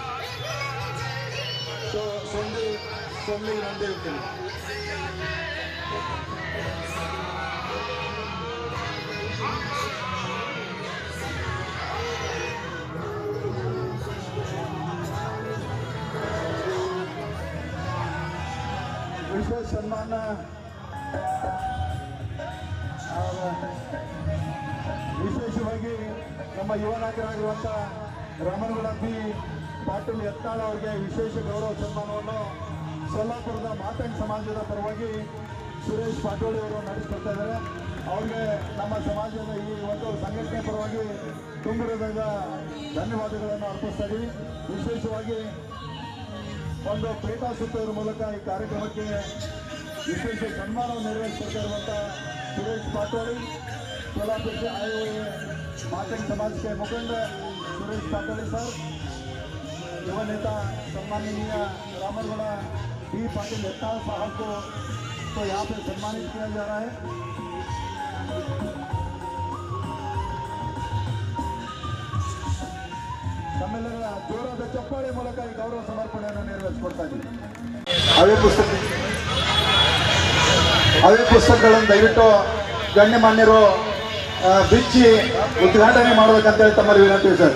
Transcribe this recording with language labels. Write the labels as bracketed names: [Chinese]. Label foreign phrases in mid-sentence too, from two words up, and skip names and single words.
[Hindi] तो सोमली रामदेव के विशेष सम्मान [Kannada] ವಿಶೇಷವಾಗಿ ನಮ್ಮ ಯುವ ನಾಯಕರಾಗಿರುವಂಥ ರಾಮನಗೌಡ ಬಿ ಪಾಟೀಲ್ ಯತ್ನಾಳ್ ಅವರಿಗೆ ವಿಶೇಷ ಗೌರವ ಸನ್ಮಾನವನ್ನು ಸೊಲ್ಲಾಪುರದ ಮಾತಂಗ್ ಸಮಾಜದ ಪರವಾಗಿ ಸುರೇಶ್ ಪಾಟೋಳಿ ಅವರು ನಡೆಸಿಕೊಡ್ತಾ ಇದ್ದಾರೆ. ಅವ್ರಿಗೆ ನಮ್ಮ ಸಮಾಜದ ಈ ಒಂದು ಸಂಘಟನೆ ಪರವಾಗಿ ತುಂಬಿರದ ಧನ್ಯವಾದಗಳನ್ನು ಅರ್ಪಿಸ್ತಾ ಇದ್ದೀವಿ. ವಿಶೇಷವಾಗಿ ಒಂದು ಪೇಟಾ ಸುತ್ತೋದ್ರ ಮೂಲಕ ಈ ಕಾರ್ಯಕ್ರಮಕ್ಕೆ ವಿಶೇಷ ಸನ್ಮಾನವನ್ನು ನೆರವೇರಿಸ್ತಾ ಇರುವಂಥ ಸುರೇಶ್ ಪಾಟೋಳಿ, [Hindi] सोलापुर से आए हुए मातंग समाज के मुखंड सुरेश पाटोले सर, युवा नेता सम्माननीय रामनगौड़ा बी पाटिल यत्नाळ साहब को तो यहाँ पे सम्मानित किया जा रहा है. [Kannada] ತಮ್ಮೆಲ್ಲರ ಜೋರಾದ ಚಪ್ಪಾಳೆ ಮೂಲಕ ಈ ಗೌರವ ಸಮರ್ಪಣೆಯನ್ನು ನೆರವೇರಿಸಿಕೊಡ್ತಾ ಇದ್ದೀವಿ. ಅವೇ ಪುಸ್ತಕಗಳನ್ನು ದಯವಿಟ್ಟು ಗಣ್ಯಮಾನ್ಯರು ಬಿಚ್ಚಿ ಉದ್ಘಾಟನೆ ಮಾಡಬೇಕಂತೇಳಿ ತಮ್ಮಲ್ಲಿ ವಿನಂತಿ ಸರ್.